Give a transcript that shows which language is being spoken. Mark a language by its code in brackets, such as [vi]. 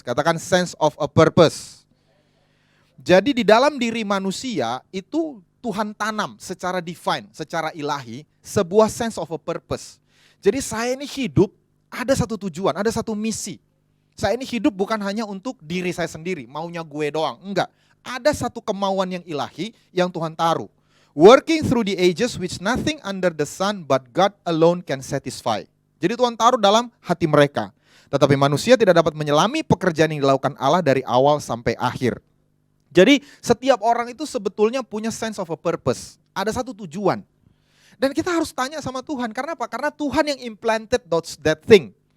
[id] Katakan sense of a purpose. Jadi di dalam diri manusia itu Tuhan tanam secara divine, secara ilahi, sebuah sense of a purpose. Jadi saya ini hidup ada satu tujuan, ada satu misi. Saya ini hidup bukan hanya untuk diri saya sendiri, maunya gue doang. Enggak. Ada satu kemauan yang ilahi yang Tuhan taruh. [en] Working through the ages which nothing under the sun but God alone can satisfy. [id] Jadi Tuhan taruh dalam hati mereka. Tetapi manusia tidak dapat menyelami pekerjaan yang dilakukan Allah dari awal sampai akhir. Jadi setiap orang itu sebetulnya punya sense of a purpose. Ada satu tujuan. Dan kita harus tanya sama Tuhan. Karena apa? Karena Tuhan yang implanted that thing.